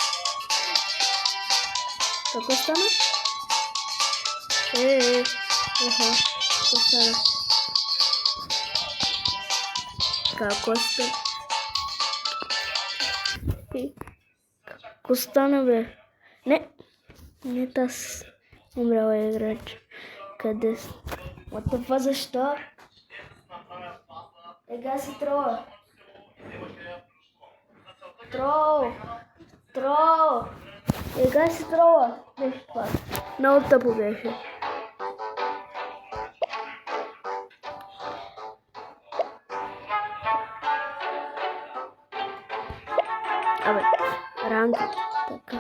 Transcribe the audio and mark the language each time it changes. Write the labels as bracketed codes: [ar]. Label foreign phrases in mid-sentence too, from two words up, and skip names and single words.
[bg] Какво стана? Какво стана? Какво стана? Какво стана, бе? Не таз. Умряла е играч. Къде си? [en] What the fuck, [bg] защо? Ега си трола. Трол! Ега си трола. Беше това. Много тъпо беше. Абе, ранка. Така.